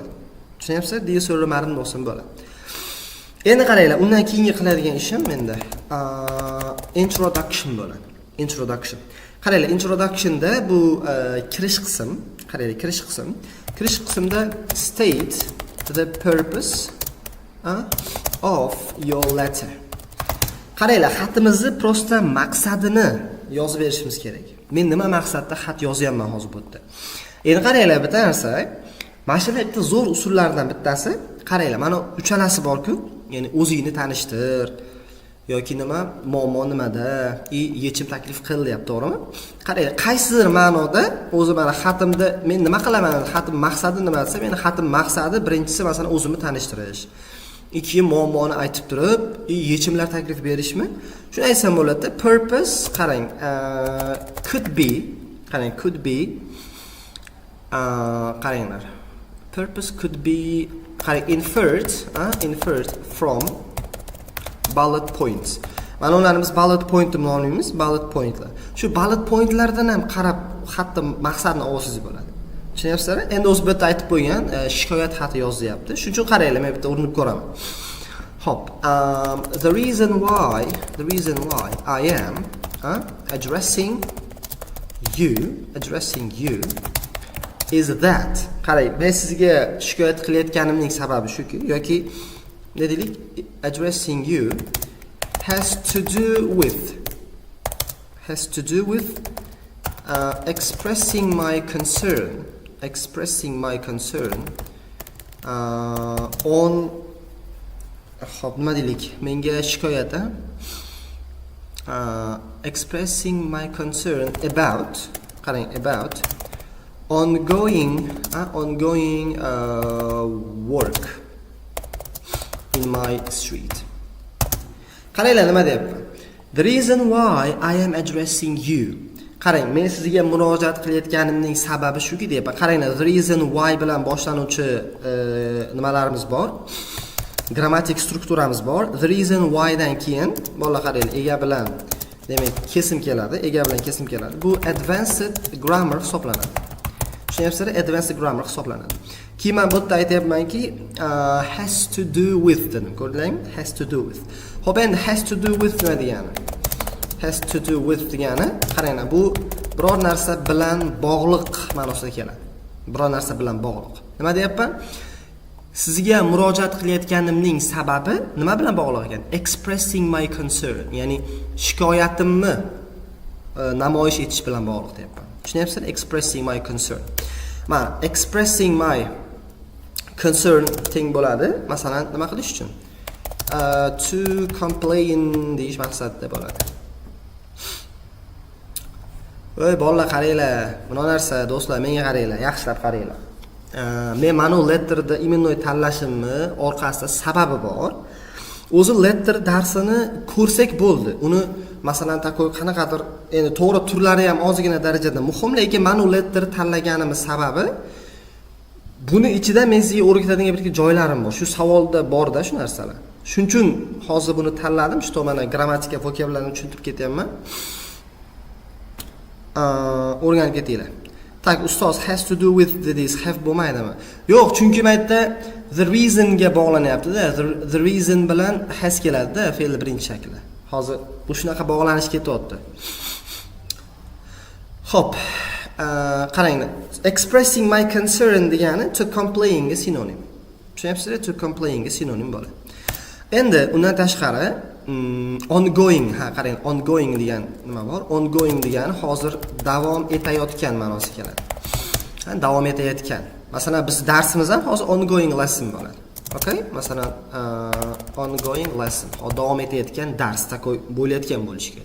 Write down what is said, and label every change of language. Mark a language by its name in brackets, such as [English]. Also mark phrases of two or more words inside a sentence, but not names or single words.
[Uzbek] Tushunyapsizlar? Deya so'ramadim deb olsam bo'ladi. Endi qaranglar, undan keyingi qiladigan ishim menda introduction bo'ladi. Introduction. Qaranglar, introductionda bu kirish qism, qaranglar, kirish qism. Kirish qismda [English] state the purpose of your letter. [Uzbek] Qaranglar, xatimizni prosta maqsadini yozib berishimiz kerak. Men nima maqsadda xat yozyapman hozir bu yerda. Endi qaranglar, bitta narsa, mana shu bitta zo'r usullardan bittasi, qaranglar, mana uchalasi bor-ku, ya'ni o'zingni tanishtir yoki nima, muammo nimada, yechim taklif qil deyapti, to'g'rimi? Qaranglar, qaysidir ma'noda o'zi mana xatimda men nima qilaman, xatim maqsadi nima desa, meni xatim maqsadi birinchisi masalan o'zimni tanishtirish. Ikkinchi muammoni aytib turib, yechimlar taklif berishmi? Shuni aytsam bo'ladi. Purpose, qarang, [English] could be, qarang, could be qaranglar. Purpose could be inferred from bullet points. [Uzbek] Mana ularni biz [English] bullet point [Uzbek] deb nomlaymiz, [English] bullet pointlar. [Uzbek] Shu [English] bullet pointlardan [Uzbek] ham qarab xatni maqsadini olsangiz bo'ladi. Tushunyapsizlar? Endi o'zi bitta aytib qo'ygan, shikoyat xati yozyapti. Shuning uchun qaranglar, men bitta urinib ko'raman. Hop, [English] the reason why I am addressing you is that. [Uzbek] Qarang, men sizga shikoyat qilayotganimning sababi shuki, yoki ne deylik, [English] addressing you has to do with expressing my concern on hop, [Uzbek] nima deylik, menga shikoyat [English] expressing my concern about, qarang, about ongoing work in my street. [Uzbek] Qaranglar, nima deyapman? [English] The reason why I am addressing you. [Uzbek] Qarang, men sizga murojaat qilayotganimning sababi shuki deyapman. Qaranglar, [English] the reason why [Uzbek] bilan boshlanuvchi nimalarimiz bor? Grammatik strukturamiz bor. [English] The reason why [Uzbek] dan keyin bolalar qaranglar, ega bilan demak kesim keladi, ega bilan kesim keladi. Bu [English] advanced grammar [Uzbek] hisoblanadi. Tushunyapsizlar? [English] Advanced grammar [Uzbek] hisoblanadi. Keyin men bu yerda aytayapmanki, [English] has to do with [Uzbek] dedim. Ko'rdingizmi? [English] Has to do with. [Uzbek] Xo'p, endi [English] has to do with [Uzbek] nima degani? [English] Has to do with [Uzbek] degani, qaranglar, bu biror narsa bilan bog'liq ma'nosida keladi. Biror narsa bilan bog'liq. Nima deyapman? Sizga murojaat qilayotganimning sababi nima bilan bog'liq ekan? [English] Expressing my concern, [Uzbek] ya'ni shikoyatimni namoyish etish bilan bog'liq deyapman. Tushunyapsizlar? [English] Expressing my concern. Mana expressing my concern [Uzbek] teng bo'ladi. Masalan, nima qilish uchun? [English] To complain [Uzbek] deyish maqsadida bo'ladi. Voy bolalar, qaranglar, mana narsa do'stlar, menga qaranglar, yaxshilab qaranglar. Men mana letterda imenoy tanlashimni orqasida sababi bor. O'zi letter darsini ko'rsak bo'ldi. Uni masalan takoy qanaqadir endi to'g'ri turlari ham ozgina darajada muhim, lekin mana letter tanlaganimiz sababi buni ichida men sizga o'rgatadigan bir joylarim bor. Shu savolda bor-da shu narsalar. Shuning uchun hozir buni tanladim, shu mana grammatika vokablarni tushuntirib ketyapman. O'rganib ketinglar. Tak, ustoz, [English] has to do with this have bo'lmaydimi? [Uzbek] Yo'q, chunki bu yerda [English] the reason [Uzbek] ga bog'lanyapti-da. [English] The reason [Uzbek] bilan has keladi-da, fe'l birinchi shakli. Hozir bu shunaqa bog'lanish ketyapti. Xo'p, qaranglar. [English] Expressing my concern [Uzbek] degani [English] to complain [Uzbek] ga sinonim. Tushunyapsizlar? [English] To complain [Uzbek] ga sinonim bo'ladi. Endi undan tashqari ongoing, qarang, ongoing degan nima bor? Ongoing degani hozir davom etayotgan ma'nosi keladi. Davom etayotgan. Masalan, biz darsimiz ham hozir [English] ongoing lesson [Uzbek] bo'ladi. Okay? Masalan, [English] ongoing lesson, [Uzbek] davom etayotgan dars takoy bo'layotgan bo'lishi kerak.